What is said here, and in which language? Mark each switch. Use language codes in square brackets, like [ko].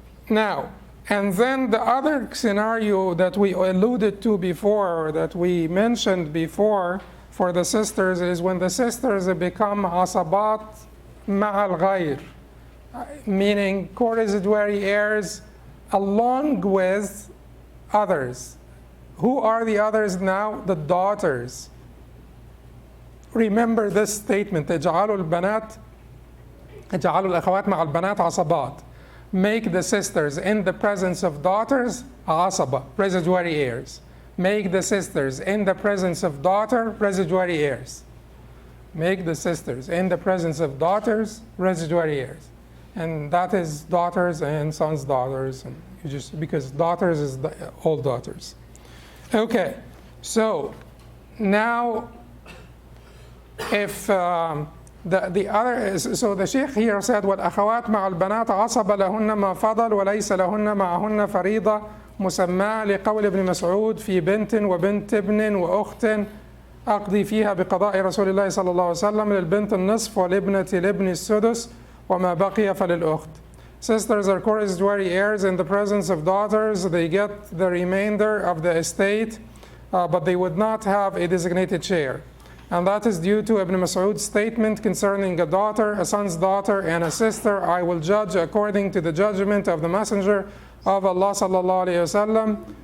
[en] Now, and then the other scenario that we alluded to before, or that we mentioned before for the sisters, is when the sisters become asabat ma'al ghayr, meaning co-residuary heirs along with others. Who are the others now? The daughters. Remember this statement: [ar] اجعلوا الأخوات مع البنات عصبات. [en] Make the sisters in the presence of daughters عصبة, residuary heirs. Make the sisters in the presence of daughter residuary heirs. Make the sisters in the presence of daughters residuary heirs. And that is daughters and sons' daughters, and you just, because daughters is all daughters. Okay, so now if the other is, so the Sheikh here said [ar] والأخوات مع البنات عصب لهن ما فضل وليس لهن معهن فريضة مسماة لقول ابن مسعود في بنت وبنت ابن وأخت أقضي فيها بقضاء رسول الله صلى الله عليه وسلم للبنت النصف ولابنة الابن السدس وما بقي فللأخت. [en] Sisters are co-residuary heirs in the presence of daughters. They get the remainder of the estate, but they would not have a designated share. And that is due to Ibn Mas'ud's statement concerning a daughter, a son's daughter, and a sister. I will judge according to the judgment of the Messenger of Allah sallallahu alayhi wasallam.